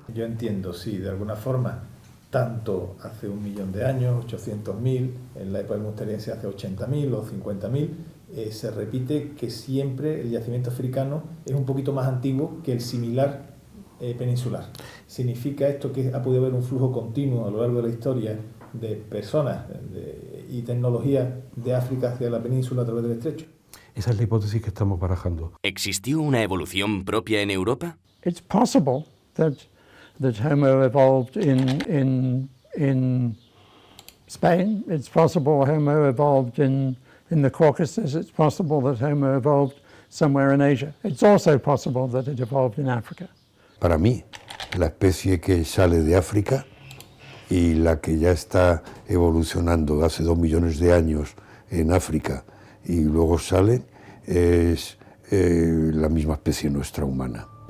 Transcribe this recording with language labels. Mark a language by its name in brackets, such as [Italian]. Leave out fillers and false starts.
[Spanish] Yo entiendo, sí, de alguna forma, tanto hace 1 millón de años, 800.000, en la época del musteriense hace 80.000 o 50.000, se repite que siempre el yacimiento africano es un poquito más antiguo que el similar peninsular. ¿Significa esto que ha podido haber un flujo continuo a lo largo de la historia de personas y tecnología de África hacia la península a través del estrecho? Esa es la hipótesis que estamos barajando. ¿Existió una evolución propia en Europa? [English] It's possible that Homo evolved in Spain. It's possible Homo evolved in the Caucasus. It's possible that Homo evolved somewhere in Asia. It's also possible that it evolved in Africa. [Spanish] Para mí, la especie que sale de África y la que ya está evolucionando hace 2 millones de años en África y luego sale es la misma especie nuestra humana.